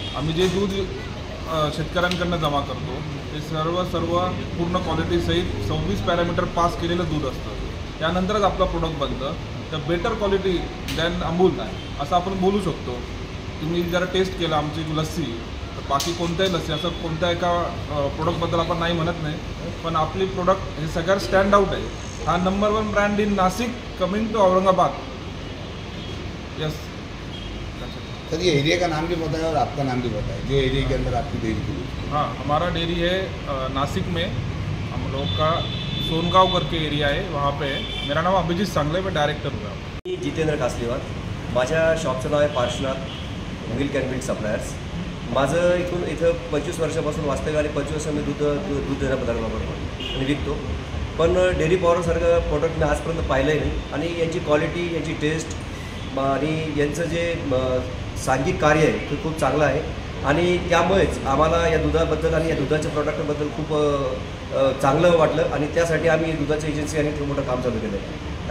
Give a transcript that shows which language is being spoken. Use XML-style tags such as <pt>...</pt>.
<mr>आम्ही जे दूध शेतकऱ्यांकडून जमा करतो ते सर्व पूर्ण क्वालिटीसहित 26 पॅरामीटर पास केलेलं दूध असतं। त्यानंतरच आपलं प्रोडक्ट बनतं। तर</mr> <en>better quality than</en> <mr>अमूल असं आपण बोलू शकतो। तुम्ही जरा टेस्ट केला आमची लस्सी, तर बाकी कोणत्याही लस्सी असं कोणत्या एका प्रोडक्टबद्दल आपण नाही म्हणत नाही, पण आपली प्रोडक्ट हे सगळ्यात स्टँड आउट आहे।</mr> <en>हा number 1 brand in Nashik coming to Aurangabad. Yes</en> <hi>sir, ये एरिया का नाम भी बताएं और आपका नाम भी बताएं, जो एरिया के अंदर आपकी डेयरी थी। हाँ, हमारा डेयरी है नासिक में, हम लोग का सोनगाव करके एरिया है, वहाँ पे है। मेरा नाम अभिजीत सांगले, मैं डायरेक्टर हूँ।</hi> <mr>मी जितेंद्र कासलीवाल, माझ्या शॉपचं नाव आहे Parshvanath milk and meet suppliers. माझं इथं 25 वर्षापासून वास्तव्य आणि 25 वर्ष मी दूध पदार्थ वापरतो आणि विकतो। पण डेअरी पॉवरसारखं प्रोडक्ट मी आजपर्यंत पाहिलंही नाही आणि यांची क्वालिटी, यांची टेस्ट आणि यांचं जे सांघिक कार्य आहे ते खूप चांगलं आहे आणि त्यामुळेच आम्हाला या दुधाबद्दल आणि या दुधाच्या प्रॉडक्टबद्दल खूप चांगलं वाटलं आणि त्यासाठी आम्ही दुधाची एजन्सी आणि खूप मोठं काम चालू केलं आहे।</mr>